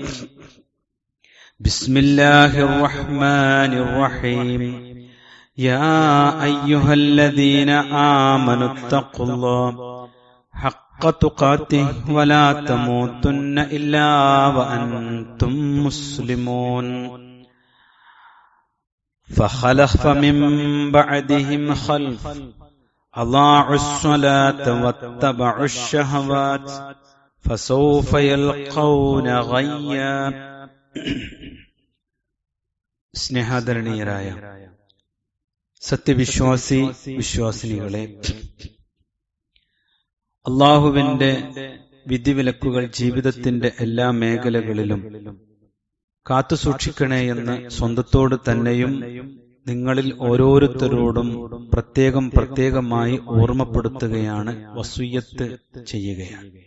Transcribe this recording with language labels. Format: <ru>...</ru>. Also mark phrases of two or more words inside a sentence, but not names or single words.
<ar>بسم الله الرحمن الرحيم يا أيها الذين آمنوا اتقوا الله حق تقاته ولا تموتن إلا وأنتم مسلمون فخلف من بعدهم خلف أضاعوا الصلاة واتبعوا الشهوات فسوف يلقون غيا</ar> <ml>സ്നേഹാദരണീയരായ സത്യവിശ്വാസി വിശ്വാസിനികളെ, അള്ളാഹുവിന്റെ വിധിവിലക്കുകൾ ജീവിതത്തിന്റെ എല്ലാ മേഖലകളിലും കാത്തുസൂക്ഷിക്കണേ എന്ന് സ്വന്തത്തോട് തന്നെയും നിങ്ങളിൽ ഓരോരുത്തരോടും പ്രത്യേകമായി ഓർമ്മപ്പെടുത്തുകയാണ്, വസിയ്യത്ത് ചെയ്യുകയാണ്.</ml>